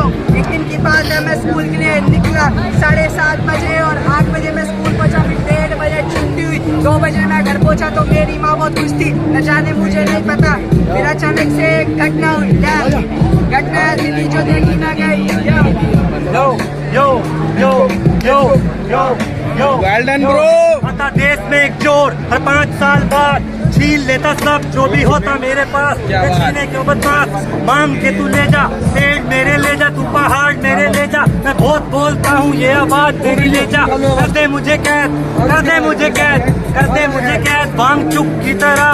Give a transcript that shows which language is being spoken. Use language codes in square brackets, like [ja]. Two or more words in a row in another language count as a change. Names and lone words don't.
[hi] एक दिन की बात है, मैं स्कूल के लिए निकला 7:30 बजे और 8 बजे मैं स्कूल पहुंचा, फिर 1:30 बजे छुट्टी हुई, 2 बजे मैं घर पहुंचा तो मेरी माँ बहुत खुश थी, न जाने मुझे नहीं पता फिर अचानक से एक घटना हुई। घटना ऐसी थी जो देखी ना गई। [en] yo yo yo yo yo well done bro. [hi] पता देश में एक चोर हर 5 साल बाद छीन लेता सब जो भी होता मेरे पास। छीने के बदमाश मांग के तू ले जा, पेड़ मेरे ले जा, तू पहाड़ मेरे ले जा। मैं बहुत बोलता हूँ ये आवाज तेरी ले जा। कर दे मुझे कैद, कर दे मुझे कैद, कर दे मुझे कैद वांग चुप की तरह।